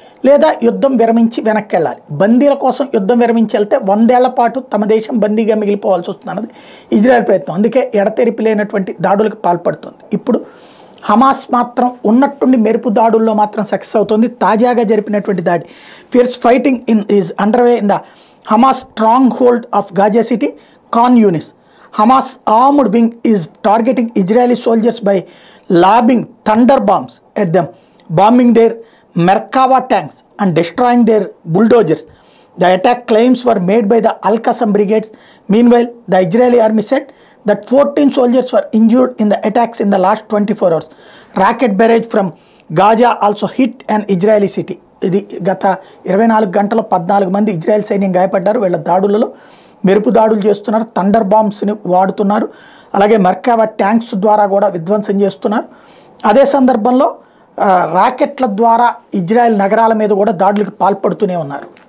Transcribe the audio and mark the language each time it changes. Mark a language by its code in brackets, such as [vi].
[te] లేదా యుద్ధం విరమించి వెనక్కి వెళ్ళాలి. బందీల కోసం యుద్ధం విరమించి వెళ్తే 100 ఏళ్ల పాటు తమ దేశం బందీగా మిగిలిపోవాల్సి వస్తుంది అన్నది ఇజ్రాయెల్ ప్రయత్నం. అందుకే ఎడతెరిపి లేనటువంటి దాడులకు పాల్పడుతుంది. ఇప్పుడు హమాస్ మాత్రం ఉన్నట్టుండి మెరుపు దాడుల్లో మాత్రం సక్సెస్ అవుతుంది. తాజాగా జరిపినటువంటి దాడి [en] Fierce fighting is underway in the Hamas stronghold of Gaza City Khan Younis. Hamas armed wing is targeting Israeli soldiers by lobbing thunder bombs at them, bombing their Merkava tanks and destroying their bulldozers. The attack claims were made by the Al-Qassam brigades. Meanwhile, the Israeli army said that 14 soldiers were injured in the attacks in the last 24 hours. Rocket barrage from Gaza also hit an Israeli city. [te] ఇది గత 24 గంటల్లో 14 మంది Israel సైన్యం గాయపడ్డారు. వీళ్ళ దాడులలో మెరుపు దాడులు చేస్తున్నారు, థండర్ బాంబ్స్ని వాడుతున్నారు, అలాగే మర్కావా ట్యాంక్స్ ద్వారా కూడా విధ్వంసం చేస్తున్నారు. అదే సందర్భంలో రాకెట్ల ద్వారా ఇజ్రాయెల్ నగరాల మీద కూడా దాడులకు పాల్పడుతూనే ఉన్నారు.